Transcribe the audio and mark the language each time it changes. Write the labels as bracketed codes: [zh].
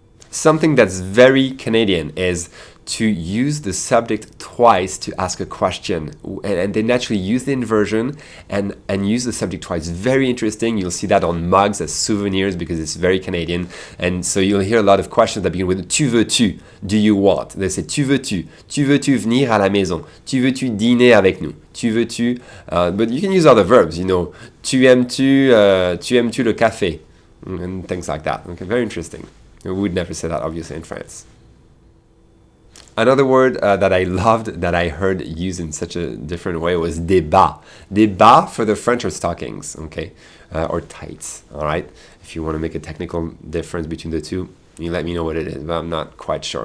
[en] Something that's very Canadian is to use the subject twice to ask a question. And they naturally use the inversion and use the subject twice. Very interesting. You'll see that on mugs as souvenirs because it's very Canadian. And so you'll hear a lot of questions that begin with [fr] tu veux-tu, [en] do you want? They say [fr] tu veux-tu venir à la maison, tu veux-tu dîner avec nous, [en] tu veux-tu, but you can use other verbs, [fr] tu aimes-tu le café, [en] and things like that. Okay, very interesting. We would never say that, obviously, in France. Another word that I loved that I heard used in such a different way was débat. Débat for the French are stockings, okay, or tights, all right? If you want to make a technical difference between the two, you let me know what it is, but I'm not quite sure.